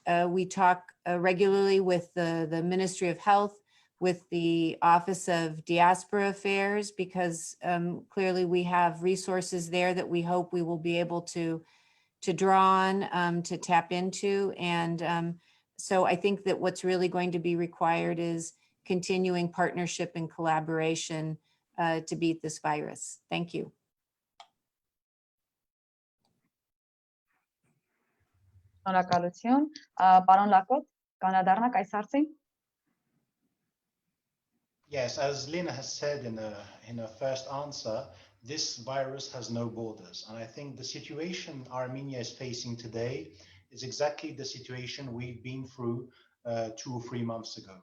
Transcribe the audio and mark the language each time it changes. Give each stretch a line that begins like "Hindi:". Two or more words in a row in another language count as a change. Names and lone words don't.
English: We talk regularly with the Ministry of Health, with the Office of Diaspora Affairs, because clearly we have resources there that we hope we will be able to draw on, to tap into. And so I think that what's really going to be required is continuing partnership and collaboration to beat this virus. Thank you.
Armenian: Շնորհակալություն, պարոն Լաքոթ, կանադառնաք այս հարցին։
English: Yes, as Lynn has said in her first answer, this virus has no borders. And I think the situation Armenia is facing today is exactly the situation we've been through 2 or 3 months ago.